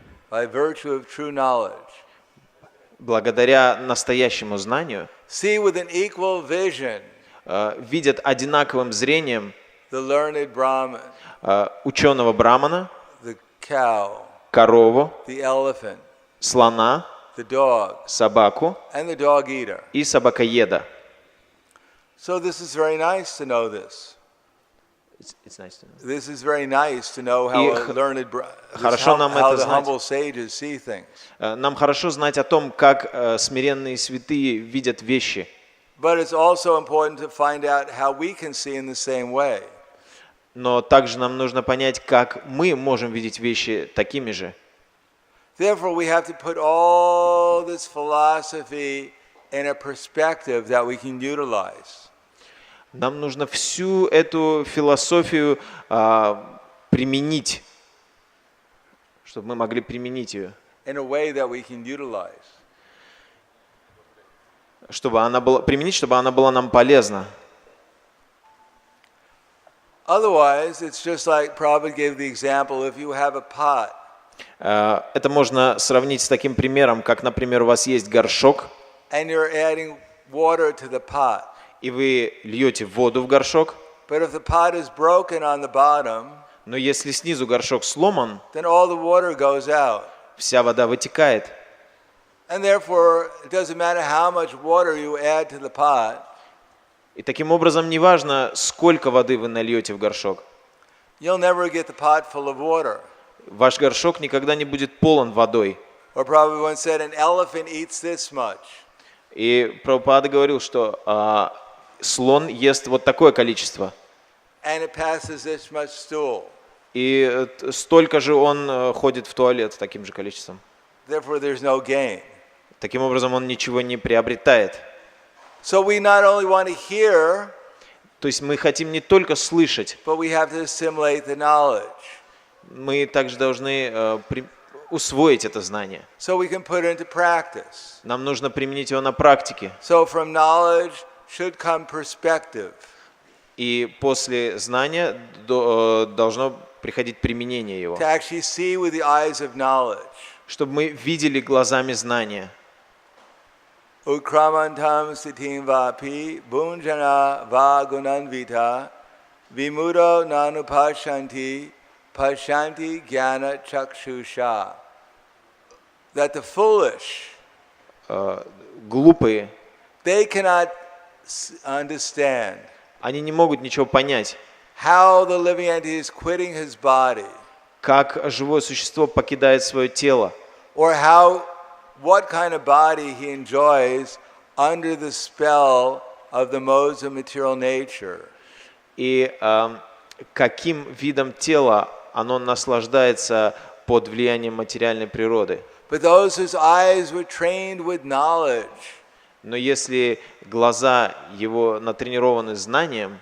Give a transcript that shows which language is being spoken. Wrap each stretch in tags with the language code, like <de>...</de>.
<en>by virtue of true knowledge,</en> <ru>благодаря настоящему знанию,</ru> <en>see with an equal vision</en> <ru>видят одинаковым зрением</ru> <en>the learned Brahman,</en> <ru>ученого брамана,</ru> <en>the cow,</en> <ru>корову,</ru> <en>the elephant,</en> <ru>слона,</ru> <en>the dog,</en> <ru>собаку</ru> <en>and the dog eater.</en> <ru>и собакоеда.</ru> <en>So this is very nice to know this. It's nice to know. This is very nice to know how</en> <ru>хорошо нам</ru> <en>how</en> <ru>это</ru> <en>the</en> <ru>знать.</ru> <en>humble sages see things.</en> <ru>Нам хорошо знать о том, как смиренные святые видят вещи.</ru> <en>But it's also important to find out how we can see in the same way.</en> <ru>Но также нам нужно понять, как мы можем видеть вещи такими же.</ru> <en>Therefore, we have to put all this philosophy in a perspective that we can utilize.</en> <ru>Нам нужно всю эту философию применить, чтобы мы могли применить ее.</ru> <en>In a way that we can utilize.</en> <ru>Чтобы она была нам полезна.</ru> <en>Otherwise, it's just like Prabhupada gave the example, if you have a pot.</en> <ru>Это можно сравнить с таким примером, как, например, у вас есть горшок,</ru> <en>And you're adding water to the pot.</en> <ru>и вы льете воду в горшок,</ru> <en>But if the pot is broken on the bottom,</en> <ru>но если снизу горшок сломан,</ru> <en>then all the water goes out.</en> <ru>вся вода вытекает.</ru> <en>And therefore, it doesn't matter how much water you add to the pot.</en> <ru>И таким образом, неважно, сколько воды вы нальете в горшок,</ru> <en>You'll never get the pot full of water.</en> <ru>ваш горшок никогда не будет полон водой.</ru> <en>Or Prabhupada once said, an elephant eats this much.</en> <ru>И Прабхупада говорил, что слон ест вот такое количество.</ru> <en>And it passes this much stool.</en> <ru>И столько же он ходит в туалет с таким же количеством.</ru> <en>Therefore, there's no gain.</en> <ru>Таким образом, он ничего не приобретает.</ru> <en>So we not only want to hear,</en> <ru>То есть мы хотим не только слышать,</ru> <en>but we have to assimilate the knowledge.</en> <ru>мы также должны усвоить это знание.</ru> <en>So we can put it into practice.</en> <ru>Нам нужно применить его на практике.</ru> <en>So from knowledge should come perspective.</en> <ru>И после знания должно приходить применение его.</ru> <en>To actually see with the eyes of knowledge.</en> <ru>Чтобы мы видели глазами знания.</ru> <sa>Ukramantam sitim vapi bunjana vagunanvita vimudo nanupashanti pashanti jnana chakshusha.</sa> <en>That the foolish,</en> <ru>Глупые,</ru> <en>they cannot understand</en> <ru>Они не могут ничего понять,</ru> <en>how the living entity is quitting his body,</en> <ru>как живое существо покидает свое тело,</ru> <en>or what kind of body he enjoys under the spell of the modes of material nature.</en> <ru>и каким видом тела оно наслаждается под влиянием материальной природы.</ru> <en>But those whose eyes were trained with knowledge</en> <ru>Но если глаза его натренированы знанием,</ru>